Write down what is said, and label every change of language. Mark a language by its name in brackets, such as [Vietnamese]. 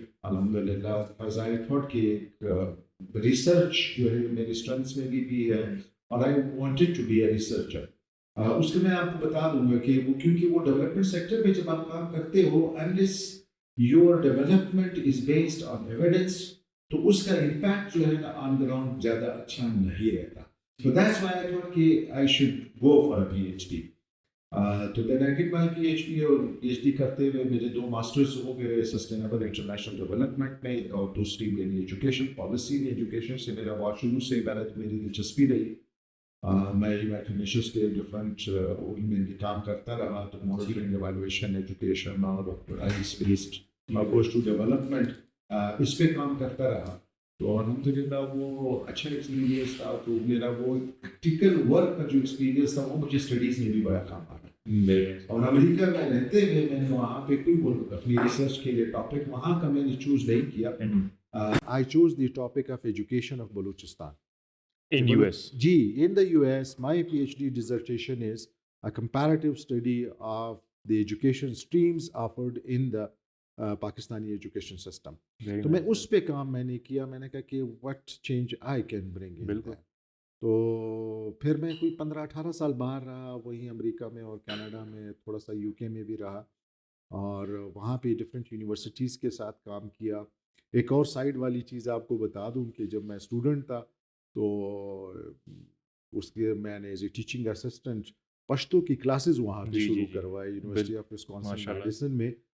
[Urdu] الحمد للہ [English] because I thought [Urdu] کہ ریسرچ جو ہے میری اسٹرینتھس میں بھی ہے, اور [English] I wanted to be a researcher. [Urdu] اس کے میں آپ کو بتا دوں گا کہ وہ کیونکہ وہ ڈیولپمنٹ سیکٹر میں جب آپ کام کرتے ہو, [English] unless your development is based on evidence, [Urdu] تو اس کا امپیکٹ جو ہے نا آن گراؤنڈ زیادہ اچھا نہیں رہتا. [English] So that's why I thought کہ I should go for a PhD. [Urdu] تو [English] then I did my PhD, [Urdu] اور PhD کرتے ہوئے میرے 2 ماسٹرز ہو گئے سسٹینیبل انٹرنیشنل ڈیولپمنٹ میں, اور دوسری میری ایجوکیشن پالیسی میں. ایجوکیشن سے میرا بہت شروع سے میری دلچسپی رہی. میں یونائٹڈ نیشنز کے ڈفرینٹ ان میں بھی کام کرتا رہا. تو مانیٹرنگ, ایویلویشن, ایجوکیشن اور rights based approach to development, اس پہ کام کرتا رہا. تو الحمد للہ وہ اچھا ایکسپیرینس تھا. تو میرا وہ پریکٹیکل ورک کا جو ایکسپیرینس تھا وہ مجھے اسٹڈیز میں بھی بڑا کام آیا. اور امریکہ میں رہتے ہوئے میں نے وہاں پہ کوئی اپنی ریسرچ کے لیے ٹاپک وہاں کا میں نے چوز نہیں کیا. [English] I chose the topic of education of Balochistan. In US? جی, in the US, my PhD dissertation is a comparative study of the education streams offered in the Pakistani education system. [Urdu] تو میں اس پہ کام میں نے کیا. میں نے کہا کہ [English] what change I can bring in there. [Urdu] تو پھر میں کوئی 15-18 سال باہر رہا, وہیں امریکہ میں اور کینیڈا میں, تھوڑا سا UK میں بھی رہا, اور وہاں پہ ڈفرینٹ یونیورسٹیز کے ساتھ کام کیا. ایک اور سائڈ والی چیز آپ کو بتا دوں کہ جب میں اسٹوڈنٹ تھا تو اس کے میں نے as a teaching assistant Pashto کی کلاسز وہاں پہ شروع کروائی یونیورسٹی آف وسکونسن میڈیسن میں.